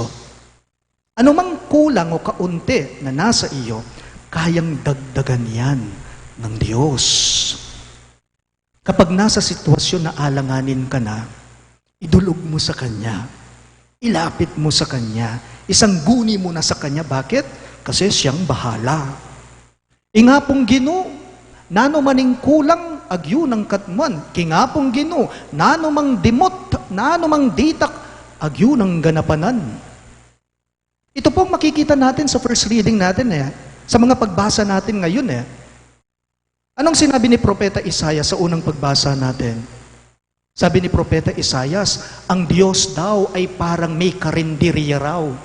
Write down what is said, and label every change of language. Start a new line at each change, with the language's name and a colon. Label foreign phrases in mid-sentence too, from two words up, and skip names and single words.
Filipino: Ano mang kulang o kaunti na nasa iyo, kayang dagdagan yan ng Diyos. Kapag nasa sitwasyon na alanganin ka na, idulog mo sa Kanya. Ilapit mo sa Kanya. Isangguni mo na sa Kanya. Bakit? Kasi siyang bahala.
Pampanga: Ingapong Ginoo, nano maning kulang, agyo ng katman. Kingapong Ginoo, nano mang dimot, nano mang ditak, agyo ng ganapanan.
Filipino: Ito pong makikita natin sa
English: first reading
Filipino: natin sa mga pagbasa natin ngayon Anong sinabi ni Propeta Isaias sa unang pagbasa natin? Sabi ni Propeta Isaias, ang Diyos daw ay parang may karinderya raw.